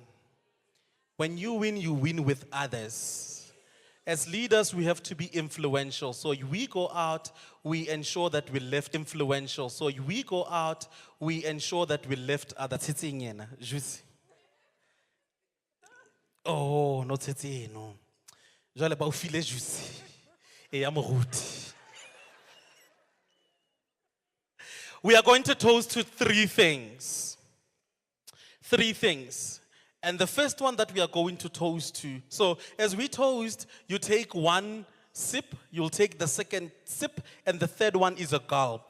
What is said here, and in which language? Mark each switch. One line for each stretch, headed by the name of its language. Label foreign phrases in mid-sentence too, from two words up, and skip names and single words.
English: When you win with others. As leaders, we have to be influential. So we go out, we ensure that we lift influential. So we go out, we ensure that we lift others. Oh, not it, no.
Northern Sotho: Jale ba o file juicy. E ya moruti.
English: We are going to toast to three things. Three things. And the first one that we are going to toast to. So as we toast, you take one sip, you'll take the second sip, and the third one is a gulp.